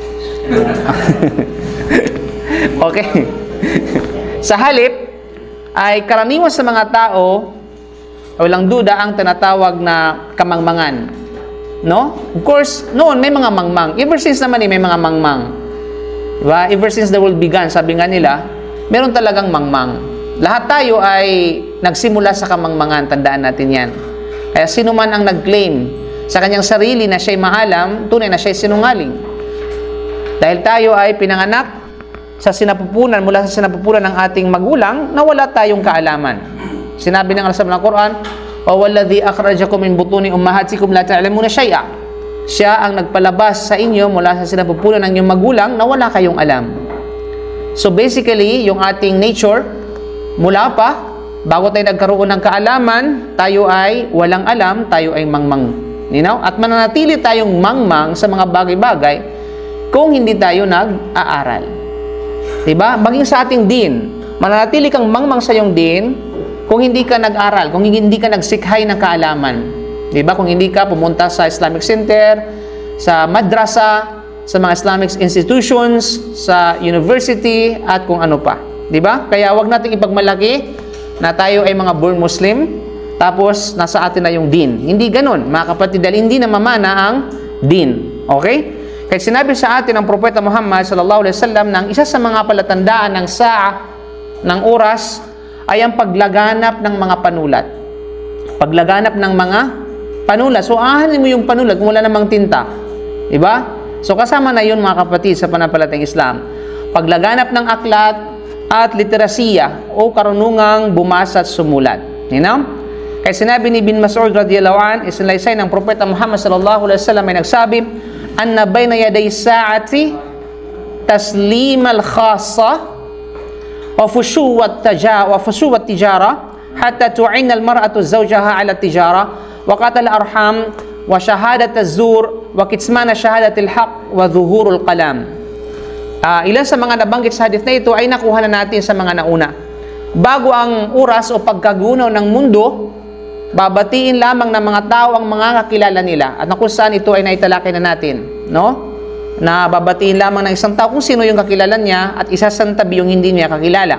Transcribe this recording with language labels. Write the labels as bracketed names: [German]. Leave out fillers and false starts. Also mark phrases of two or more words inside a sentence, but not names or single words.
[Filipino] Okay. Sa halip, ay karaniwan sa mga tao, walang duda, ang tinatawag na kamangmangan. No? [English] Of course, [Filipino] noon may mga mangmang. [English] Ever since [Filipino] naman may mga mangmang. Diba? [English] Ever since the world began, [Filipino] sabi nga nila, meron talagang mangmang. Lahat tayo ay nagsimula sa kamangmangan, tandaan natin yan. Kaya sino man ang nag-claim sa kanyang sarili na siya'y maalam, tunay na siya'y sinungaling. Dahil tayo ay pinanganak sa sinapupunan, mula sa sinapupunan ng ating magulang, na wala tayong kaalaman. Sinabi ng Allah sa Quran, [Arabic] وَوَالَّذِي أَخْرَجَكُمْ مِنْ بُطُونِ أُمَّهَاتِكُمْ لَا تَعْلَمُونَ شَيْئًا. [Filipino] Siya ang nagpalabas sa inyo mula sa sinapupunan ng inyong magulang na wala kayong alam. [English] So basically, [Filipino] yung ating nature, mula pa, bago tayo nagkaroon ng kaalaman, tayo ay walang alam, tayo ay mangmang. [English] You know? [Filipino] At mananatili tayong mangmang sa mga bagay-bagay kung hindi tayo nag-aaral. Diba? Maging sa ating din, mananatili kang mangmang sa iyong din kung hindi ka nag-aral, kung hindi ka nagsikhay ng kaalaman. Diba? Kung hindi ka pumunta sa Islamic Center, sa madrasa, sa mga [English] Islamic institutions, [Filipino] sa university, at kung ano pa. Diba? Kaya wag nating ipagmalaki na tayo ay mga [English] born Muslim, [Filipino] tapos nasa atin na yung din. Hindi ganun, mga kapatid, dahil hindi na mamana ang din. Okay? Kaya sinabi sa atin ng Propeta Muhammad [Arabic] صلى الله عليه وسلم [Filipino] na isa sa mga palatandaan ng sa'a, ng oras, ay ang paglaganap ng mga panulat. Paglaganap ng mga panulat. So, ahalin mo yung panulat kung wala namang tinta. Diba? So kasama na yun mga kapatid sa pananampalatayang Islam. Paglaganap ng aklat at literasiya o karunungang bumasa at sumulat. [English] You know? [Filipino] Kaya sinabi ni bin Mas'ud [Arabic] رضي الله عن, [Filipino] isinaysay ng Propeta Muhammad [Arabic] صلى الله عليه وسلم [Filipino] ay nagsabi, [Arabic] إن بين يدي الساعة تسليم الخاصة وفشو التجارة حتى تعين المرأة زوجها على التجارة وقطع الأرحام وشهادة الزور وكتمان شهادة الحق وظهور القلم. [Filipino] Ilan sa mga nabanggit sa hadith na ito ay nakuha na natin sa mga nauna. Bago ang oras o pagkagunaw ng mundo, babatiin lamang ng mga tao ang mga kakilala nila. At kung saan ito ay naitalakay na natin, no? Na babatiin lamang ng isang tao kung sino yung kakilala niya at isasantabi yung hindi niya kakilala.